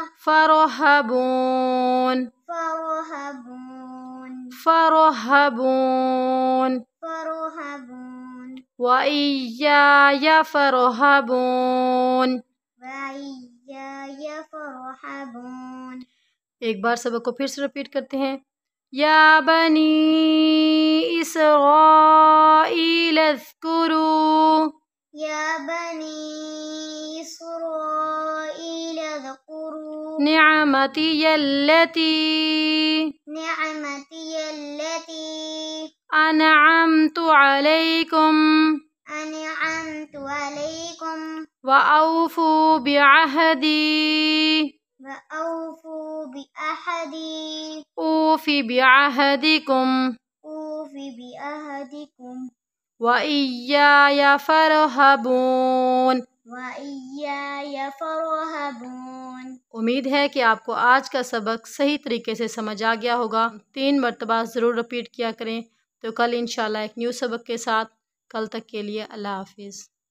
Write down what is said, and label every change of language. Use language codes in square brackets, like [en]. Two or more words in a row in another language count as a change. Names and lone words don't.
[ar] फरहबून फरहबून फरहबून फरहबून وإياي فارهبون. وإياي فارهبون. [hi] एक बार सबक को फिर से रिपीट करते हैं। [ar] يا بني إسرائيل اذكروا يا بني إسرائيل اذكروا نعمتي التي نعمتي التي أنعمت عليكم أنعمت عليكم وأوفوا بعهدي وأوفوا بعهدي أوف بعهدكم أوف بعهدكم وإياي فارهبون وإياي فارهبون. [hi] उम्मीद है कि आपको आज का सबक सही तरीके से समझ आ गया होगा। 3 मरतबा ज़रूर रिपीट किया करें। तो कल इंशाल्लाह एक न्यू सबक के साथ, कल तक के लिए अल्लाह हाफिज़।